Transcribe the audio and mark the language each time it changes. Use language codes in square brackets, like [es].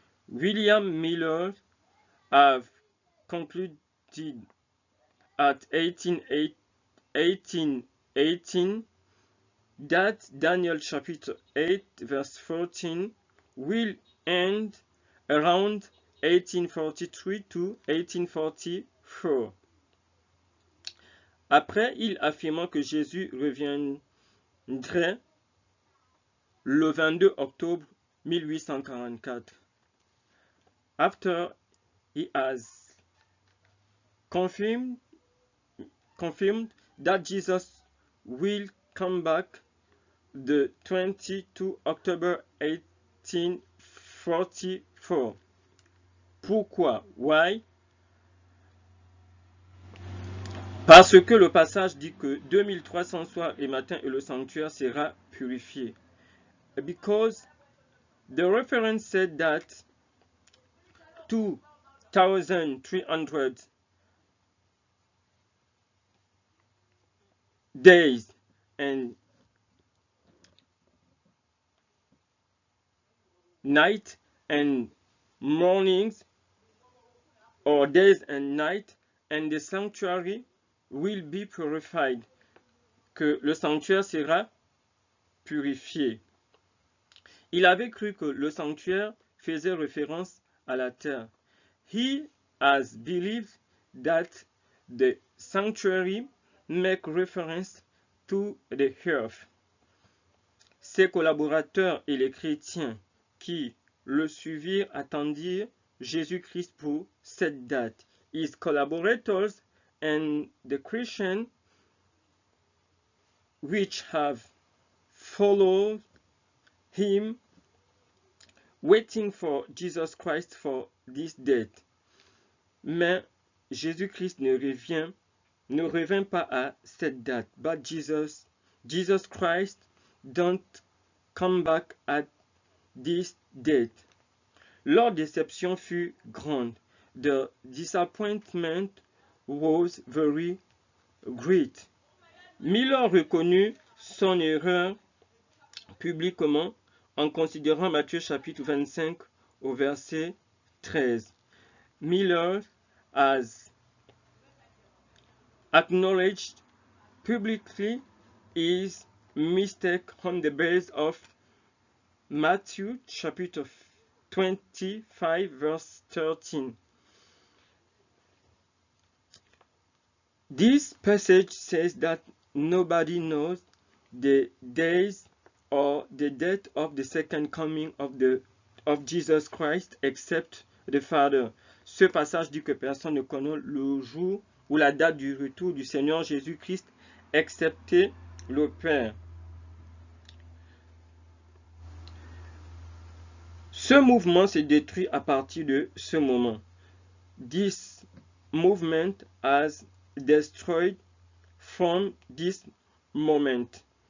[en] William Miller have concluded at 1818 that Daniel chapter 8 verse 14 will end around 1843 to 1844. [fr] Après, il affirma que Jésus reviendrait le 22 octobre 1844. [en] After he has confirmed that Jesus will come back the 22 October 1844. [fr] Pourquoi? [en] Why? [fr] Parce que le passage dit que 2300 soirs et matins et le sanctuaire sera purifié. [en] Because the reference said that 2300 days and night and mornings or days and night and the sanctuary will be purified, [fr] que le sanctuaire sera purifié. Il avait cru que le sanctuaire faisait référence à la terre. [en] He has believed that the sanctuary make reference to the earth. [fr] Ses collaborateurs et les chrétiens qui le suivirent attendirent Jésus-Christ pour cette date. [en] His collaborators and the Christians which have followed him waiting for Jesus Christ for this date. [fr] Mais Jésus-Christ ne revint pas à cette date. [en] But Jesus Christ don't come back at this date. [fr] Leur déception fut grande. [en] The disappointment was very great. [fr] Miller reconnut son erreur publiquement en considérant Matthieu chapitre 25 au verset 13. [en] Miller has acknowledged publicly his mistake on the basis of Matthew chapter 25 verse 13. This passage says that nobody knows the days or the date of the second coming of Jesus Christ except the Father. [fr] Ce passage dit que personne ne connaît le jour ou la date du retour du Seigneur Jésus-Christ excepté le Père. Ce mouvement s'est détruit à partir de ce moment. [en] This movement has destroyed from this moment.